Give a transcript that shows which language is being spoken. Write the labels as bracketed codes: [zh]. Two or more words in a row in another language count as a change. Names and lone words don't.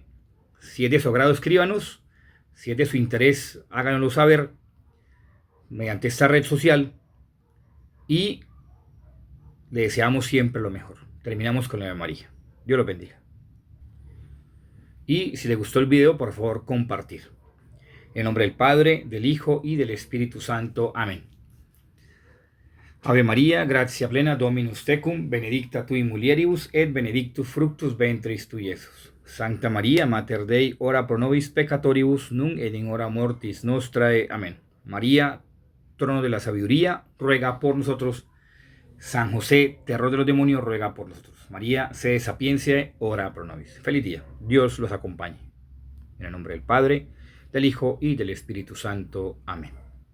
[es] Si es de su agrado, escríbanos. Si es de su interés, háganoslo saber mediante esta red social. Y le deseamos siempre lo mejor. Terminamos con la Ave María. Dios los bendiga. Y si le gustó el video, por favor, compartir. En nombre del Padre, del Hijo y del Espíritu Santo. Amén. [la] Ave María, gratia plena, Dominus tecum, benedicta tui mulieribus, et benedictus fructus ventris tui, Iesus. Sancta María, Mater Dei, ora pro nobis peccatoribus, nunc et in hora mortis nostrae. [es] Amén. María, trono de la sabiduría, ruega por nosotros. San José, terror de los demonios, ruega por nosotros. [la] María, sede sapientiae, ora pro nobis. [es] Feliz día. Dios los acompañe. En el nombre del Padre, del Hijo y del Espíritu Santo. Amén.